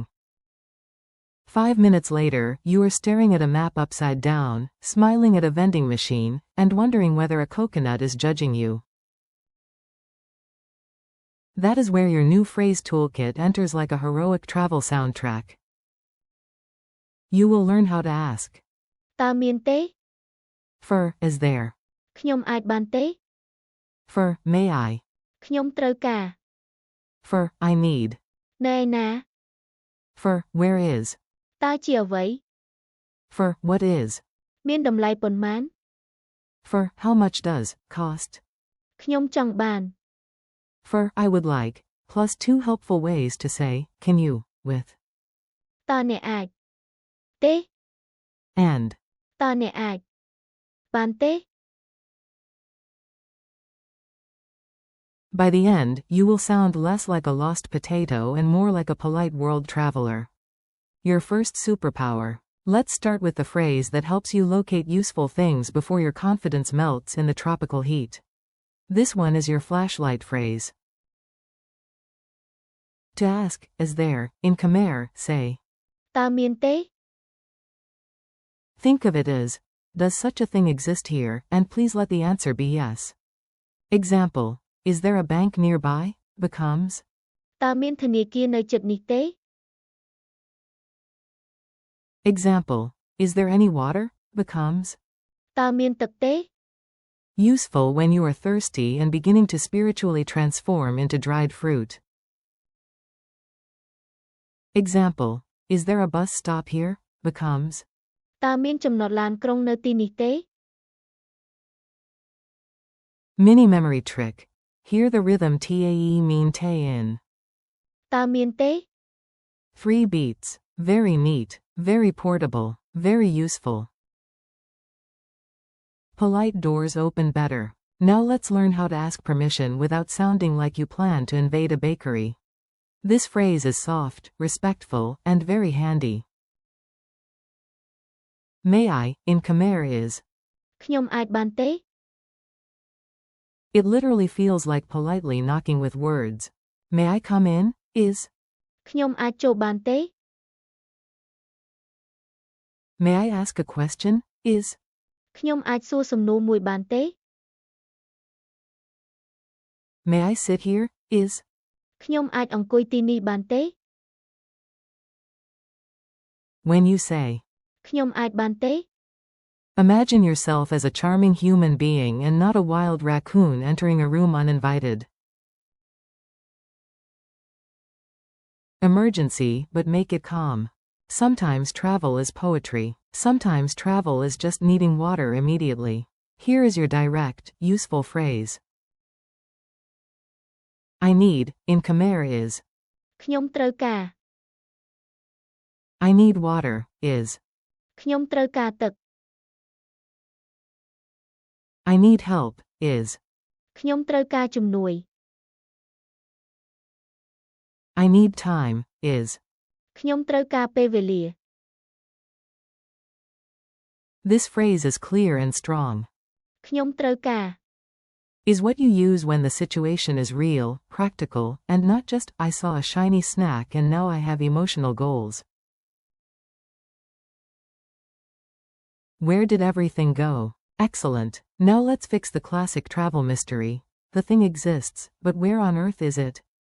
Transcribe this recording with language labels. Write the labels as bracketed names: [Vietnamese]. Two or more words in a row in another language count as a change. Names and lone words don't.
[English] 5 minutes later, you are staring at a map upside down, smiling at a vending machine, and wondering whether a coconut is judging you. That is where your new phrase toolkit enters like a heroic travel soundtrack. You will learn how to ask. [Khmer] តើមានទេ [English] For, is there. [Khmer] ខ្ញុំអាចបានទេ [English] For, may I. [Khmer] ខ្ញុំត្រូវការ [English] For, I need. [Khmer] នៅឯណា [English] For, where is. [Khmer] តើជាអ្វី [English] For, what is. [Khmer] មានតម្លៃប៉ុន្មាន [English] For, how much does, cost. [Khmer] ខ្ញុំចង់បាន [English] For, I would like, plus 2 helpful ways to say, can you, with. [Khmer] តើអ្នកអាចទេ [English] And. [Khmer] តើអ្នកអាចបានទេ [English] By the end, you will sound less like a lost potato and more like a polite world traveler. Your first superpower. Let's start with the phrase that helps you locate useful things before your confidence melts in the tropical heat. This one is your flashlight phrase. To ask, is there, in Khmer, say. [Khmer] តើមានទេ [English] Think of it as, does such a thing exist here, and please let the answer be yes. Example, is there a bank nearby, becomes. [Khmer] តើមានធនាគារនៅជិតនេះទេ [English] Example, is there any water, becomes. [Khmer] តើមានទឹកទេ [English] Useful when you are thirsty and beginning to spiritually transform into dried fruit. Example, is there a bus stop here, becomes. [Khmer] តើមានចំណតឡានក្រុងនៅទីនេះទេ [English] Mini memory trick. Hear the rhythm [Khmer] តើមានទេ [English] in. [Khmer] តើមានទេ [English] 3 beats. Very neat, very portable, very useful. Polite doors open better. Now let's learn how to ask permission without sounding like you plan to invade a bakery. This phrase is soft, respectful, and very handy. May I, in Khmer is. [Khmer] ខ្ញុំអាចបានទេ [English] It literally feels like politely knocking with words. May I come in, is. [Khmer] ខ្ញុំអាចចូលបានទេ [English] May I ask a question, is. [Khmer] ខ្ញុំអាចសួរសំណួរមួយបានទេ [English] May I sit here, is. [Khmer] ខ្ញុំអាចអង្គុយទីនេះបានទេ [English] When you say. [Khmer] ខ្ញុំអាចបានទេ [English] Imagine yourself as a charming human being and not a wild raccoon entering a room uninvited. Emergency, but make it calm. Sometimes travel is poetry. Sometimes travel is just needing water immediately. Here is your direct, useful phrase. I need, in Khmer is. [Khmer] ខ្ញុំត្រូវការ [English] I need water, is. [Khmer] ខ្ញុំត្រូវការទឹក [English] I need help, is. [Khmer] ខ្ញុំត្រូវការជំនួយ [English] I need time, is. [Khmer] ខ្ញុំត្រូវការពេលវេលា [English] This phrase is clear and strong. [Khmer] ខ្ញុំត្រូវការ [English] Is what you use when the situation is real, practical, and not just, I saw a shiny snack and now I have emotional goals. Where did everything go? Excellent. Now let's fix the classic travel mystery. The thing exists, but where on earth is it?